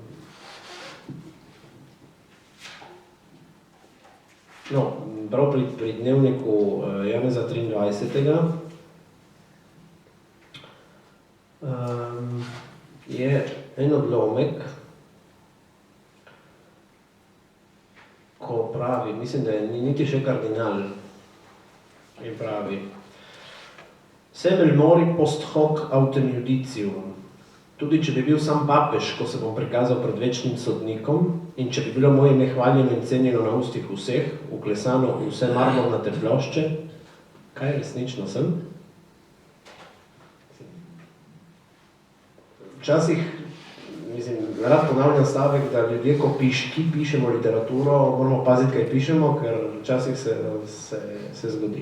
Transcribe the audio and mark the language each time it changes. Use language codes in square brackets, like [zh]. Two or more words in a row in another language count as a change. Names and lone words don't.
[sl] No, prav pri dnevniku Janeza 23. Je en odlomek, ko pravi, mislim, da je niti še kardinal, in pravi: [la] Semel mori post hoc autem judicium. [sl] Tudi če bi bil sam papež, ko se bom prikazal pred večnim sodnikom, in če bi bilo moje ime hvaljeno in cenjeno na ustih vseh, uklesano v vse marmornate plošče, kaj resnično sem? Včasih, mislim, rad ponavljam stavek, da ljudje, ki pišemo literaturo, moramo paziti, kaj pišemo, ker včasih se zgodi.